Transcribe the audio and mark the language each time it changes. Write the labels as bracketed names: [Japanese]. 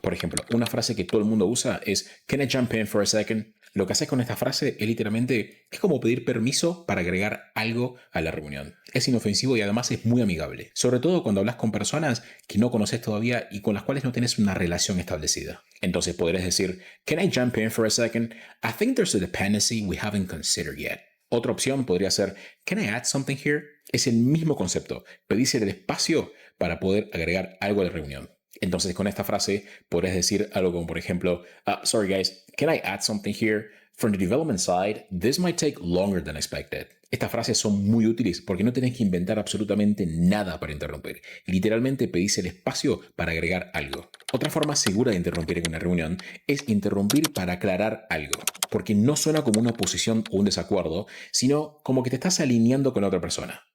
[Spanish] Por ejemplo, una frase que todo el mundo usa es [English] "Can I jump in for a second?" [Spanish] Lo que haces con esta frase es literalmente como pedir permiso para agregar algo a la reunión. Es inofensivo y además es muy amigable. Sobre todo cuando hablas con personas que no conoces todavía y con las cuales no tienes una relación establecida. Entonces podrás decir, [English] "Can I jump in for a second? I think there's a dependency we haven't considered yet." [Spanish] Otra opción podría ser, [English] "Can I add something here?" [Spanish] Es el mismo concepto. Pedirse el espacio para poder agregar algo a la reunión. Entonces, con esta frase podrás decir algo como, por ejemplo, [English] "Sorry guys, can I add something here? From the development side, this might take longer than expected." [Spanish] Estas frases son muy útiles porque no tenés que inventar absolutamente nada para interrumpir. Literalmente pedís el espacio para agregar algo. Otra forma segura de interrumpir en una reunión es interrumpir para aclarar algo, porque no suena como una oposición o un desacuerdo, sino como que te estás alineando con la otra persona.